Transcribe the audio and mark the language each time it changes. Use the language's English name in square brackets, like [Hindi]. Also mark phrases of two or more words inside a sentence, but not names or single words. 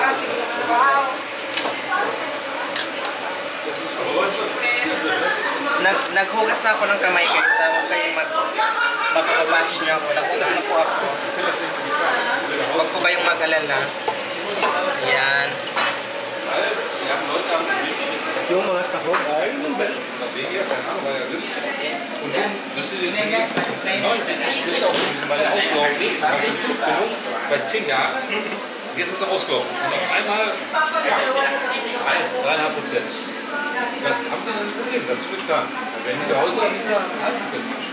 [Filipino] Naghugas na ako ng kamay guys. Huwag kayong magpapabash niyo ako. Naghugas na po ako. Huwag po kayong mag-alala. Yan. Yung mga sahog ay [German] Bei 10 Jahren, jetzt ist er ausgelaufen. Und auf einmal 3,5%. Was haben wir denn ein Problem? Das zu bezahlen. Wenn die zu Hause nicht mehr halten können.